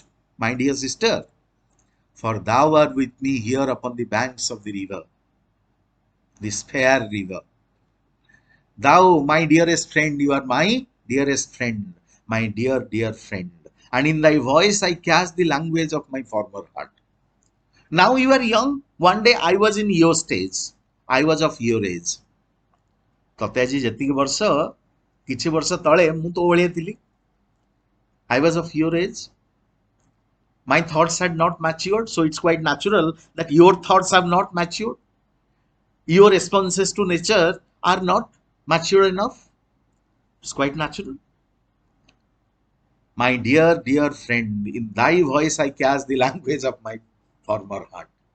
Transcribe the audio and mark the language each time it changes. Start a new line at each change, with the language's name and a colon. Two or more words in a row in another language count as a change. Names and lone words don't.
English: My dear sister, for thou art with me here upon the banks of the river, this fair river. Thou, my dearest friend, you are my dearest friend, my dear, dear friend. And in thy voice I catch the language of my former heart. Now you are young. One day I was in your stage. I was of your age.
Odia: ତତେ ଆଜି ଯେତିକି ବର୍ଷ କିଛି ବର୍ଷ ତଳେ ମୁଁ ତୋ ଭଳିଆ ଥିଲି.
English: I was of your age. My thoughts had not matured, so it's quite natural that your thoughts have not matured. Your responses to nature are not mature enough. It's quite natural. My dear, dear friend, in thy voice I catch the language of my former heart.